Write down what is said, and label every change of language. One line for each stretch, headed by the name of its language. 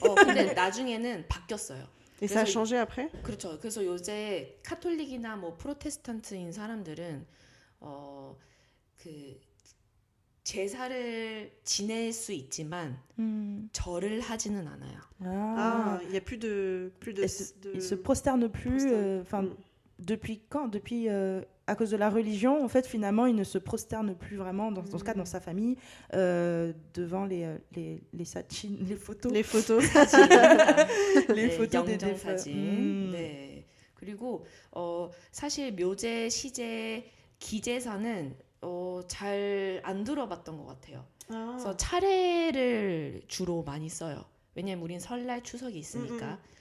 Korean: 근데 나중에는 바뀌었어요.
French: Et ça a changé après?
Korean: 그렇죠. 그래서 요새 카톨릭이나 뭐 프로테스탄트인 사람들은 그 제사를 지낼 수 있지만 절을 하지는 않아요.
French: Il y a plus de Ils se prosternent plus. Depuis quand? Depuis à cause de la religion, en fait, finalement, il ne se prosterne plus vraiment, dans ce cas, dans sa famille, devant les sachin, les photos. Les photos. les photos des défunts.
Korean: 사진. 네. 그리고 사실 묘제, 시제, 기제사는 잘 안 들어봤던 것 같아요. 그래서 차례를 주로 많이 써요. 왜냐면 우린 설날, 추석이 있으니까.